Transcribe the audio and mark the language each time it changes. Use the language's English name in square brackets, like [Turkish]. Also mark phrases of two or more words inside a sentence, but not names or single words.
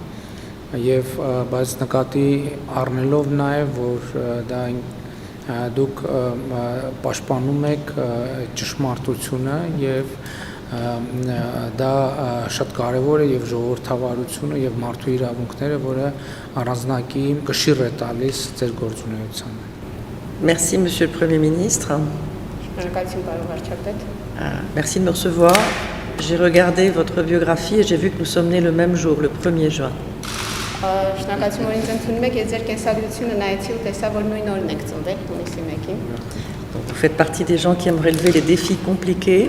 [Armenian] եւ բայց նկատի առնելով նաեւ, որ դա դուք պաշտպանում եք ճշմարտությունը եւ դա շատ կարևոր է եւ ժողովրդավարությունը եւ մարդու իրավունքները, որը առանձնակի կշիռ է տալիս ձեր գործունեությանը։ [French] Merci Monsieur le Premier ministre. Merci de me recevoir. J'ai regardé votre biographie et j'ai vu que nous sommes nés le même jour, le 1er juin. Vous faites partie des gens qui aiment relever les défis compliqués.